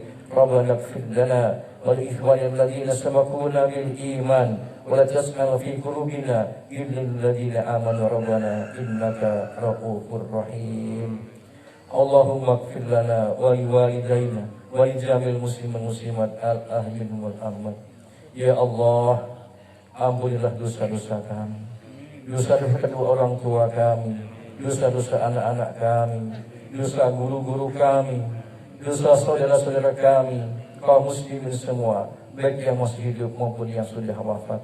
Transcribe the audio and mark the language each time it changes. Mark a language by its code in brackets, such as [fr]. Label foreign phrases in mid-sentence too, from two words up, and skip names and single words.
[ar] ربنا اغفر لنا ولإخواننا الذين سبقونا بالإيمان ولا تجعل في قلوبنا غلا للذين آمنوا ربنا إنك رءوف رحيم. اللهم اغفر لنا ولوالدينا ولجميع المسلمين المسلمات الأحياء والأموات. [id] Ya Allah, ampunilah dosa-dosa kami, dosa-dosa kedua orang tua kami, dosa-dosa anak-anak kami, dosa guru-guru kami, dosa saudara-saudara kami, kaum muslimin semua, baik yang masih hidup maupun yang sudah wafat.